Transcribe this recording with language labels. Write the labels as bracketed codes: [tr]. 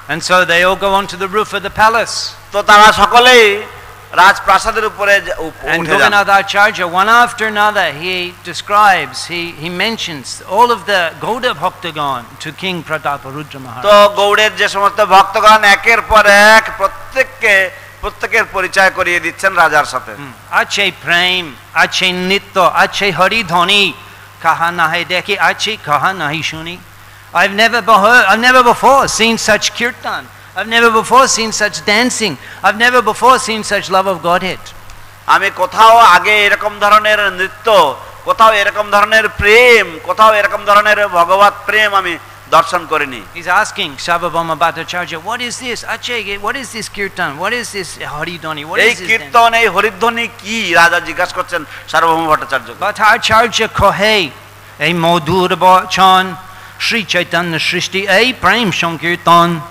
[en] And so they all go onto the roof of the palace. [bn] তো তারা সকলেই রাজপ্রাসাদের উপরে [en] and Gopinath Acharya, one after another, he describes, he mentions all of the Gauda Bhaktagan to King Prataparudra Maharaj. [bn] তো গৌড়ের যে সমস্ত ভক্তগণ একের পর এক প্রত্যেকের পরিচয় করিয়ে দিচ্ছেন রাজার সাথে। আছে প্রেম, আছে নিত্য, আছে হরি ধ্বনি, কাহা নাহি দেখি, আছে কাহা নাহি শুনি। [en] I've never before seen such kirtan. I've never before seen such dancing. I've never before seen such love of Godhead. [bn] আমি কোথাও আগে এরকম ধরনের নৃত্য, কোথাও এরকম ধরনের প্রেম, কোথাও এরকম ধরনের ভগবত প্রেম আমি দর্শন করিনি। [en] He's asking Sarvabhauma Bhattacharya, what is this? What is this kirtan? What is this haridhani? What is this? [bn] এই কীর্তন, এই হরিধ্বনি কি? রাজা জিজ্ঞাসা করছেন সার্বভৌম ভট্টাচার্যকে। Bhattacharya কহে, এই মধুর বচন শ্রী চৈতন্য সৃষ্টি এই প্রেম সংকীর্তন।